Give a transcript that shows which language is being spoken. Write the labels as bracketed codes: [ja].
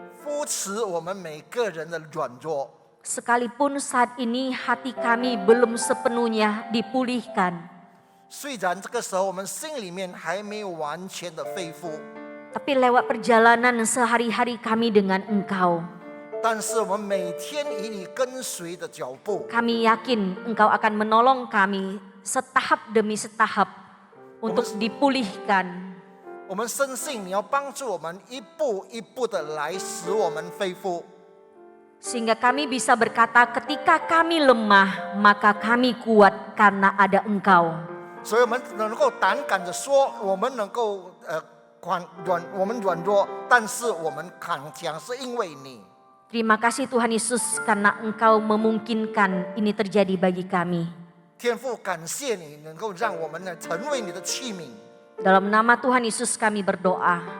[zh] 扶持我们每个人的软弱。 [id] Sekalipun saat ini hati kami belum sepenuhnya dipulihkan. [zh] 虽然这个时候我们心里面还没有完全的恢复， [id] Tapi lewat perjalanan sehari-hari kami dengan Engkau, [zh] 但是我们每天以你跟随的脚步， [id] kami yakin Engkau akan menolong kami setahap demi setahap untuk dipulihkan. [zh] 我们深信你要帮助我们一步一步的来使我们恢复， [id] Sehingga kami bisa berkata ketika kami lemah, maka kami kuat karena ada Engkau. [zh] 所以我们能够胆敢的说，我们能够我们软弱，但是我们扛强是因为你。 [id] Terima kasih Tuhan Yesus karena Engkau memungkinkan ini terjadi bagi kami. [zh] 天父，感谢你能够让我们呢成为你的器皿。 [id] Dalam nama Tuhan Yesus kami berdoa.